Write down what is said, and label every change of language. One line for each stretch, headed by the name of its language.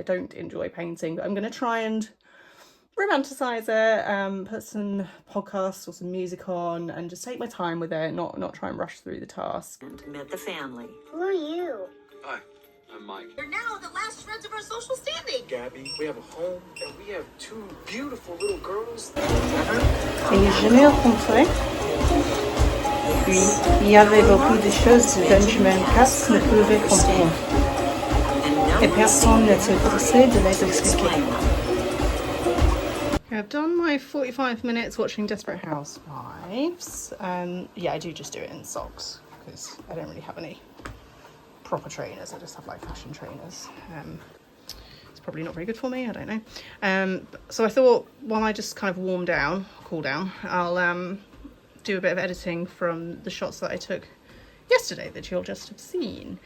English: I don't enjoy painting, but I'm going to try and romanticize it, put some podcasts or some music on and just take my time with it, not try and rush through the task. And met the family. Who are you? Hi, I'm Mike. You're now the last shreds of our social standing. Gabby, we have a home and we have 2 beautiful little girls.
French: Et j'ai jamais rencontré. Puis, il y avait beaucoup de choses que Benjamin Cass ne pouvait comprendre. Et personne n'était pressé de les expliquer.
English: I've done my 45 minutes watching Desperate Housewives. Yeah, I do just do it in socks because I don't really have any proper trainers. I just have like fashion trainers. It's probably not very good for me, I don't know. So I thought while I just kind of cool down, I'll do a bit of editing from the shots that I took yesterday that you'll just have seen.